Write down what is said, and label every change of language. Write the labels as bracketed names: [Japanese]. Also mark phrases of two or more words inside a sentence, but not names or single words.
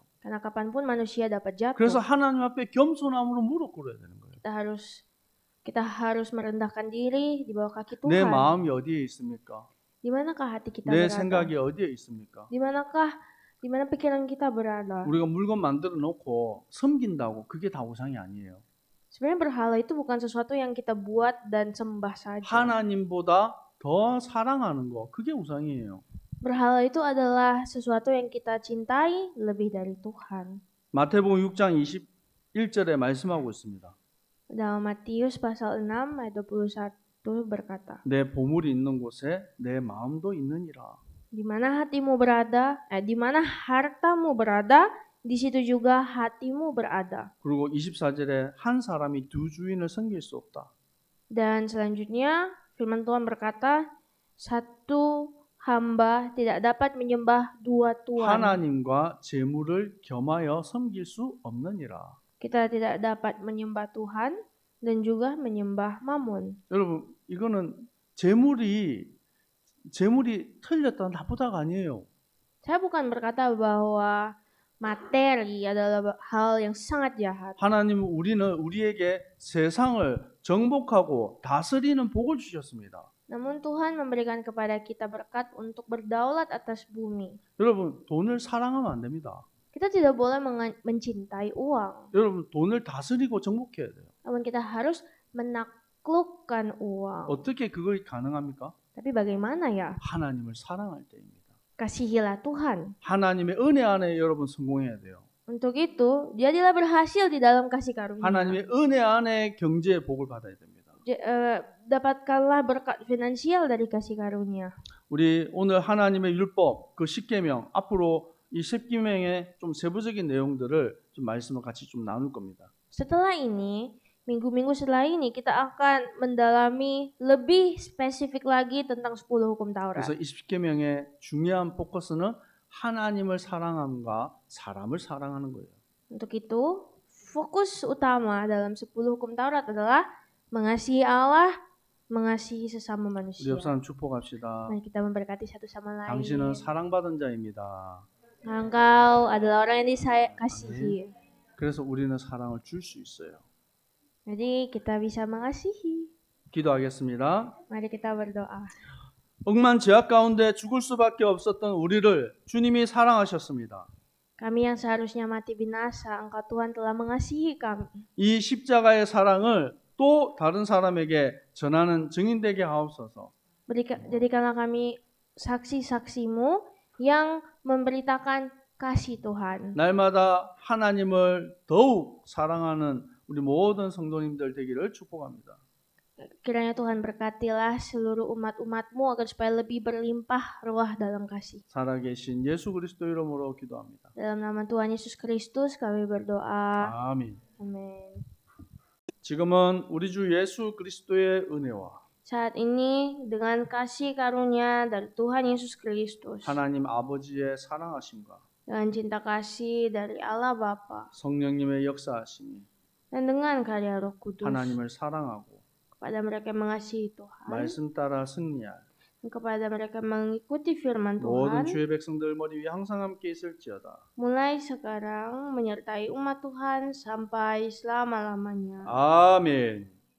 [Indonesian] Karena kapanpun manusia dapat [Korean] 그래서 [Indonesian] jatuh. [Korean] 하나님 앞에 겸손함으로 무릎 꿇어야 되는 거예요. [Indonesian] Kita harus merendahkan diri di bawah kaki [Korean] 내 [Indonesian] Tuhan. [Korean] 마음이 어디에 있습니까? [Indonesian] Di manakah hati kita [Korean] 내 [Indonesian] berada? [Korean] 생각이 어디에 있습니까? [Indonesian] Di mana pikiran kita berada? [Korean] 우리가 물건 만들어 놓고 섬긴다고 그게 다 우상이 아니에요. [Indonesian] Sebenarnya berhala itu bukan sesuatu yang kita buat dan sembah saja. [Korean] 하나님보다 더 사랑하는 거 그게 우상이에요. [Indonesian] Berhala itu adalah sesuatu yang kita cintai lebih dari Tuhan. [Korean] 마태복음 6장 21절에 말씀하고 있습니다. [Indonesian] Dalam Matius pasal 6 ayat 21 berkata, [Korean] 내 보물이 있는 곳에 내 마음도 있느니라. [Indonesian] di mana di mana hartamu berada, di situ juga hatimu berada. [Korean] 그리고 24절에 한 사람이 두 주인을 섬길 수 없다. [Indonesian] Dan selanjutnya firman Tuhan berkata, satu hamba tidak dapat menyembah dua tuan. [Korean] 하나님과 재물을 겸하여 섬길 수 없느니라. [Indonesian] Kita tidak dapat menyembah Tuhan dan juga menyembah Mammon. [Korean] 여러분 이거는 재물이 틀렸다 나쁘다가 아니에요. [Indonesian] Saya bukan berkata bahwa materi adalah hal yang sangat jahat. [Korean] 하나님은 우리에게 세상을 정복하고 다스리는 복을 주셨습니다. [Indonesian] Namun Tuhan memberikan kepada kita berkat untuk berdaulat atas bumi. [Korean] 여러분 돈을 사랑하면 안 됩니다. [Indonesian] Kita tidak boleh mencintai uang. [Korean] 여러분 돈을 다스리고 정복해야 돼요. [Indonesian] Namun kita harus menaklukkan uang. [Korean] 어떻게 그걸 가능합니까? [Indonesian] Tapi bagaimana ya? [Korean] 하나님을 사랑할 때입니다. [Indonesian] Kasihilah Tuhan. [Korean] 하나님의 은혜 안에 여러분 성공해야 돼요. [Indonesian] Untuk itu, jadilah berhasil di dalam kasih karunia. [Korean] 하나님의 은혜 안에 경제의 복을 받아야 됩니다. [Indonesian] Dapatkanlah berkat finansial dari kasih karunia. [Korean] 우리 오늘 하나님의 율법 그 십계명 앞으로 이 십계명의 좀 세부적인 내용들을 좀 말씀을 같이 좀 나눌 겁니다. [Indonesian] Setelah ini, minggu-minggu setelah ini kita akan mendalami lebih spesifik lagi tentang 10 hukum Taurat. [Korean] 그래서 이 십계명의 중요한 포커스는 하나님을 사랑함과 사람을 사랑하는 거예요. [Indonesian] Untuk itu, fokus utama dalam 10 hukum Taurat adalah mengasihi Allah, mengasihi sesama [Korean] 우리 [Indonesian] manusia. [Korean] 옆 사람 축복합시다. [Indonesian] Mari kita memberkati satu sama lain. [Korean] 당신은 사랑받은 자입니다. [Indonesian] Engkau adalah orang yang dikasihi. [Korean] 그래서 우리는 사랑을 줄 수 있어요. [Indonesian] Jadi kita bisa mengasihi. [Korean] 기도하겠습니다. [Indonesian] Mari kita berdoa. [Korean] 억만 죄악 가운데 죽을 수밖에 없었던 우리를 주님이 사랑하셨습니다. [Indonesian] Kami yang seharusnya mati binasa, Engkau Tuhan telah mengasihi kami. [Korean] 이 십자가의 사랑을 또 다른 사람에게 전하는 증인되게 하옵소서. [Indonesian] Jadikanlah kami saksi-saksimu yang memberitakan kasih Tuhan. [Korean] 날마다 하나님을 더욱 사랑하는 우리 모든 성도님들 되기를 축복합니다. [Indonesian] Kiranya Tuhan berkatilah seluruh umat-umatmu agar supaya lebih berlimpah ruah dalam kasih. [Korean] 살아계신 예수 그리스도 이름으로 기도합니다. [Indonesian] Dalam nama Tuhan Yesus Kristus kami berdoa. [Korean] 아멘. [Indonesian] Amin. [Korean] 지금은 우리 주 예수 그리스도의 은혜와 [Indonesian] Saat ini dengan kasih karunia dari Tuhan Yesus Kristus, [Korean] 하나님 아버지의 사랑하심과 [Indonesian] dengan cinta kasih dari Allah Bapa, [Korean] 성령님의 역사하심이 [Indonesian] dan dengan karya Roh Kudus [Korean] 하나님을 사랑하고 [Indonesian] kepada mereka yang mengasihi Tuhan, [Korean] 말씀 따라 승리할 [Indonesian] dan kepada mereka yang mengikuti firman [Korean] 모든 [Indonesian] Tuhan, [Korean] 주의 백성들 머리 위에 항상 함께 있을지어다. [Indonesian] mulai sekarang menyertai umat Tuhan sampai selama-lamanya. [Korean] 아멘.